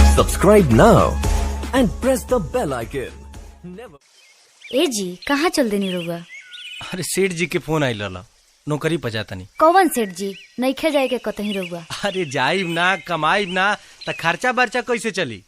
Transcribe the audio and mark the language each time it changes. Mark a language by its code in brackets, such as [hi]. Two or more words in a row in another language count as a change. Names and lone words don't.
[en] Subscribe now and press the bell icon. Never. [bho] ए जी कहाँ चल देनी रहुआ? अरे सेठ जी के फोन आई लला नौकरी पजाता नहीं। कौन सेठ जी नइखे जाए के कतही रहुआ? अरे जाइब ना कमाइब ना त खर्चा बर्चा कैसे चली?